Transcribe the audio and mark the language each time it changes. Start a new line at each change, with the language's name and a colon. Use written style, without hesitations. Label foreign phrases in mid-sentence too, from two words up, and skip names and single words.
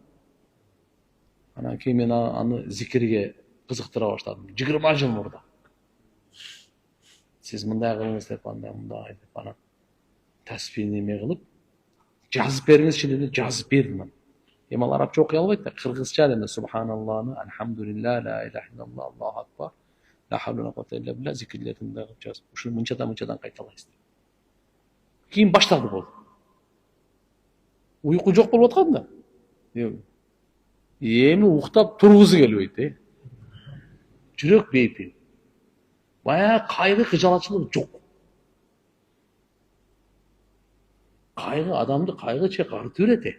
Kyrgyz: Анан кийин мен аны зикирге кызыктыра баштадым. 20 жыл мурда. Сиз мындай кылыңыз деп, андай деп, анан тасбih неме кылып, жазып бериңизчи деп жазып бердим. Эми ал арабча окуй албайт да, кыргызча эме субханаллахны,
Arabic: الحمد لله، لا إله إلا الله، الله أكبر، لا حول ولا قوة إلا بالله
Kyrgyz: зикирлерин дагы жазып, ушуну мынчадан кайталайсыз. Кийин башталды болду. Уйку жок болуп аткан да. Эми уктап тургусу келбейт, жүрөк бейпил. Бая кайгы, кыжалатчылык жок. Кайгы адамды кайгы чекартып берет.